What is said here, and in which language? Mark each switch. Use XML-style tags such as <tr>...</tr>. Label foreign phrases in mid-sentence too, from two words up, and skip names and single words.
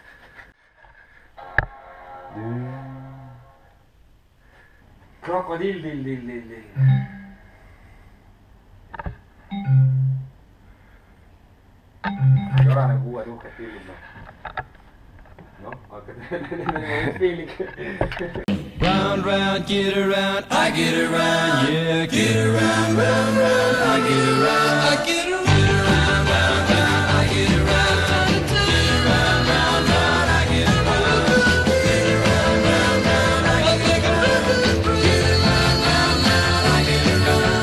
<et>Krokodill, dill. Ei ole nagu uued uhked pillid, noh, hakkad piilik.</et> <en>Round, round, get around, I get around, yeah, get around, round, round, I get around, I get around, round, round, I get around, get around, round, round, I get around, get around, round, round, I get around, get around, round, round, I get around.</en>